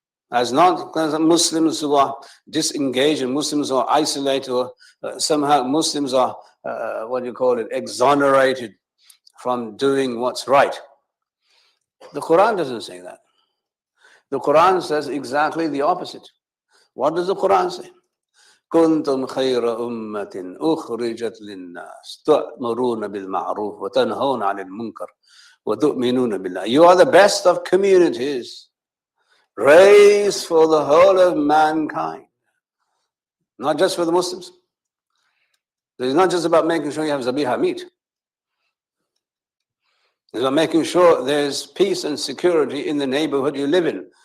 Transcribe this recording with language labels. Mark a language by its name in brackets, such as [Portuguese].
[English] As not Muslims who are disengaged and Muslims who are isolated, or somehow Muslims are, exonerated from doing what's right. The Quran doesn't say that. The Quran says exactly the opposite. What does the Quran say? [Arabic] كنتم خير أمة أخرجت للناس تأمرون بالمعروف وتنهون عن المنكر وتؤمنون بالله. [English] You are the best of communities, raised for the whole of mankind, not just for the Muslims. It's not just about making sure you have zabiha meat. It's about making sure there's peace and security in the neighborhood you live in.